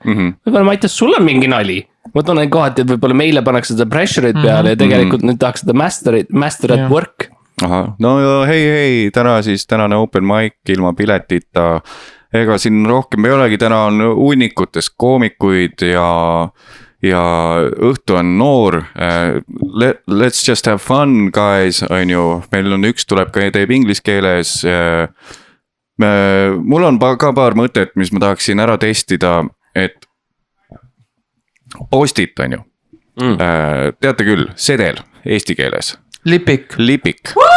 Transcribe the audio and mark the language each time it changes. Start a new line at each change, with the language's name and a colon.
Estonian: Võibolla Mattias, sul on mingi nali. Ma tunnen kohati, et võibolla meile pannakse seda pressure'it peale ja tegelikult nüüd tahaks seda
English: master at work.
Estonian: Aha, no hei, tänane open mic ilma piletita. Ega siin rohkem ei olegi, täna on hunnikutes koomikuid ja õhtu on noor.
English: Let's just have fun, guys, on ju.
Estonian: Meil on üks tuleb ka teeb inglise keeles. Mul on ka paar mõtet, mis ma tahaksin ära testida, et postit on ju. Teate küll, sedel eesti keeles. Lipik.